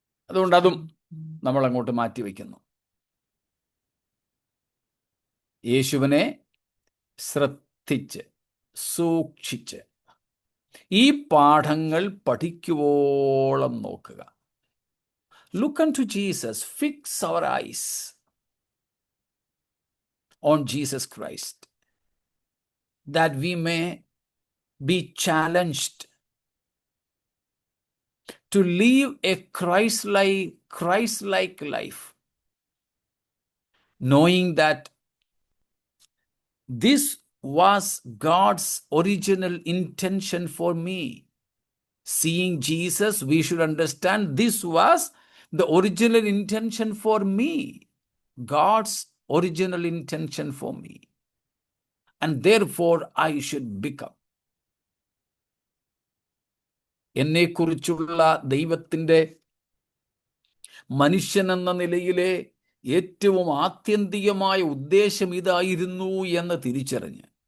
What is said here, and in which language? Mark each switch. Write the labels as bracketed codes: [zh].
[ml] അതുകൊണ്ട് അതും നമ്മൾ അങ്ങോട്ട് മാറ്റിവെക്കുന്നു. യേശുവിനെ ശ്രദ്ധിച്ച് സൂക്ഷിച്ച് ഈ പാഠങ്ങൾ പഠിക്കുവോളം നോക്കുക. [en] Look unto Jesus, fix our eyes on Jesus Christ, that we may be challenged to live a Christ-like life, knowing that this was God's original intention for me. Seeing Jesus, we should understand this was the original intention for me, God's original intention for me, and therefore I should become. [ml] എന്നെക്കുറിച്ചുള്ള ദൈവത്തിൻ്റെ മനുഷ്യൻ എന്ന നിലയിലെ ഏറ്റവും ആത്യന്തികമായ ഉദ്ദേശം ഇതായിരുന്നു എന്ന് തിരിച്ചറിഞ്ഞ്